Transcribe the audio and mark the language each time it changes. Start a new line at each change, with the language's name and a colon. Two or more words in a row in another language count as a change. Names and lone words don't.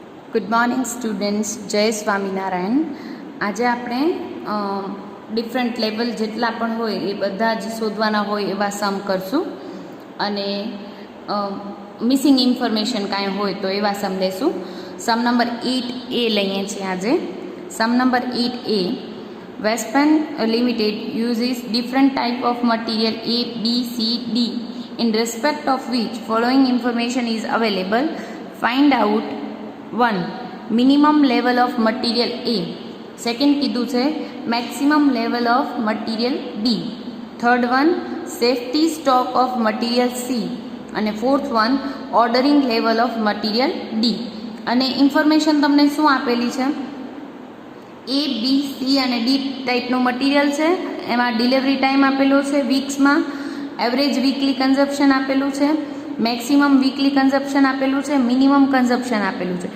English: good morning students,
Gujarati: જય સ્વામિનારાયણ. આજે આપણે
English: different level
Gujarati: જેટલા પણ હોય એ બધા જ શોધવાના હોય એવા સમ કરશું અને
English: missing information
Gujarati: કાંઈ હોય તો એવા સમ લેશું. સમ નંબર 8A લઈએ છીએ આજે. સમ નંબર 8A,
English: વેસ્ટર્ન લિમિટેડ uses different type of material A, B, C, D in respect of which following information is available. Find out 1. Minimum level of material A. Second
Gujarati: કીધું છે
English: maximum level of material B. Third one, safety stock of material C. અને fourth one, ordering level of material D.
Gujarati: અને ઇન્ફોર્મેશન તમને શું આપેલી છે? A, B, C અને D ટાઈપનું મટીરિયલ છે. એમાં
English: delivery time
Gujarati: આપેલો છે વીક્સમાં,
English: average weekly consumption
Gujarati: આપેલું છે,
English: maximum weekly consumption
Gujarati: આપેલું છે,
English: minimum consumption
Gujarati: આપેલું છે.